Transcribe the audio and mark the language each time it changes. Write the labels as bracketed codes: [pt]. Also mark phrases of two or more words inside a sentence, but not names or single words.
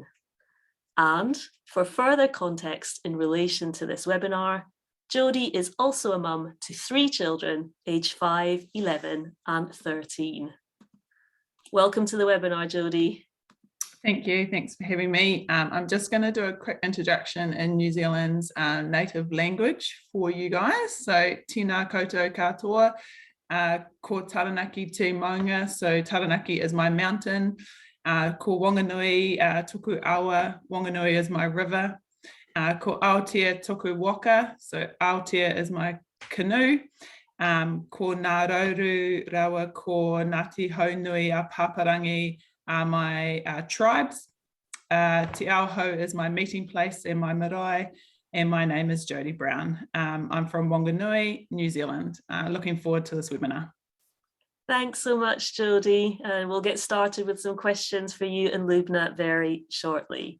[en] And for further context in relation to this webinar, Jodi is also a mum to 3 children, aged 5, 11 and 13. Welcome to the webinar, Jodi. Thank you. Thanks for having me. I'm just going to do a quick introduction in New Zealand's native language for you guys. So, [mi] tēnā koutou katoa, ko Taranaki te maunga. [en] So, Taranaki is my mountain. [mi] Ko Wanganui, tuku awa. [en] Wanganui is my river. [mi] Ko Aotea tuku waka. [en] So, Aotea is my canoe. [mi] Ko Ngā Rauru rawa ko Ngāti Haunui a Paparangi [en] are my tribes. Te Aoho is my meeting place and my marae, and my name is Jodi Brown. I'm from Wanganui, New Zealand. Looking forward to this webinar. Thanks so much, Jodi. And we'll get started with some questions for you and Lubna very shortly.